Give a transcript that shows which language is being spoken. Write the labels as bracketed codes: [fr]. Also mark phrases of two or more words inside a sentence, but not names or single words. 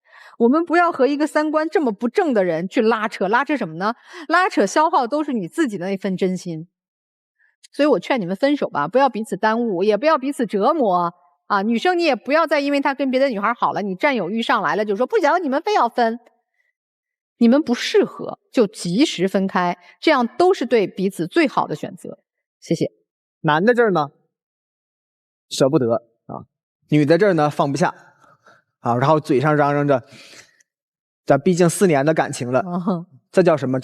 [zh] 我們不要和一個三觀這麼不正的人去拉扯，拉扯什麼呢？拉扯消耗都是你自己的那份真心。所以我勸你們分手吧，不要彼此耽誤，也不要彼此折磨啊！女生你也不要再因為他跟別的女孩好了，你佔有欲上來了，就說不行，你們非要分，你們不適合就及時分開，這樣都是對彼此最好的選擇。謝謝。男的這兒呢，捨不得啊；女的這兒呢，放不下。啊，然後嘴上嚷嚷着，這畢竟4年的感情了，這叫什麼？